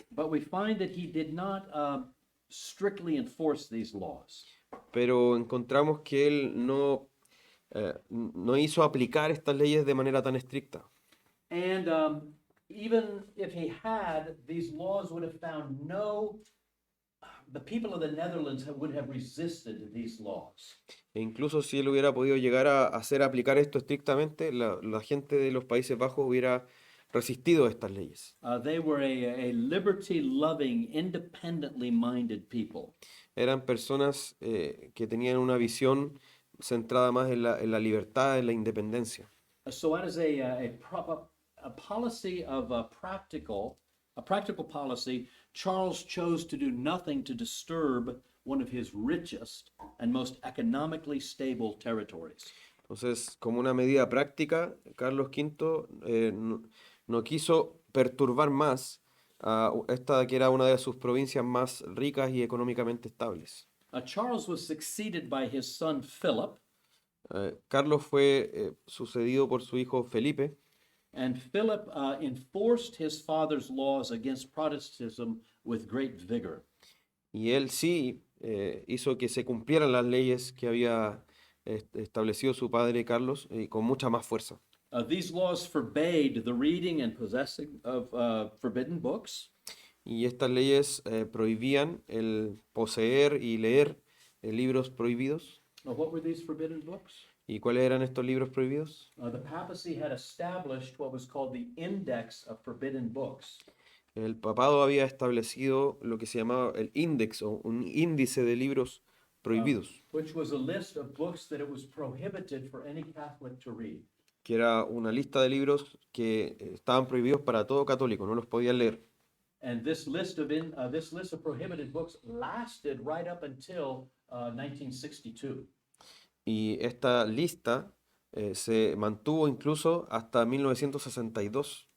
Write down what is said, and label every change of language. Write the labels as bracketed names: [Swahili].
[English] But we find that he did not strictly enforce these laws. [Spanish] pero encontramos que él no hizo aplicar estas leyes de manera tan estricta. [English] And even if he had, these laws would have found the people of the Netherlands would have resisted these laws. [Spanish] E incluso si él hubiera podido llegar a hacer aplicar esto estrictamente, la gente de los Países Bajos hubiera resistido estas leyes. [English] They were a liberty-loving, independently minded people. [Spanish] Eran personas que tenían una visión centrada más en la libertad, en la independencia. [English] So as a policy of a practical policy, Charles chose to do nothing to disturb one of his richest and most economically stable territories. [Spanish] Entonces, como una medida práctica, Carlos V no quiso perturbar más a esta que era una de sus provincias más ricas y económicamente estables. [English] Charles was succeeded by his son Philip, [Spanish] Carlos fue sucedido por su hijo Felipe, [English] and Philip enforced his father's laws against Protestantism with great vigor. [Spanish] y él sí hizo que se cumplieran las leyes que había establecido su padre Carlos con mucha más fuerza. [English] These laws forbade the reading and possessing of forbidden books. [Spanish] Y estas leyes prohibían el poseer y leer libros prohibidos. [English] What were these forbidden books? [Spanish] ¿Y cuáles eran estos libros prohibidos? [English] The papacy had established what was called the Index of Forbidden Books. [Spanish] El papado había establecido lo que se llamaba el índice o un índice de libros prohibidos, [English] Which was a list of books that it was prohibited for any Catholic to read. [Spanish] que era una lista de libros que estaban prohibidos para todo católico, no los podían leer. [English] And this list of prohibited books lasted right up until 1962. [Spanish] Y esta lista se mantuvo incluso hasta 1962,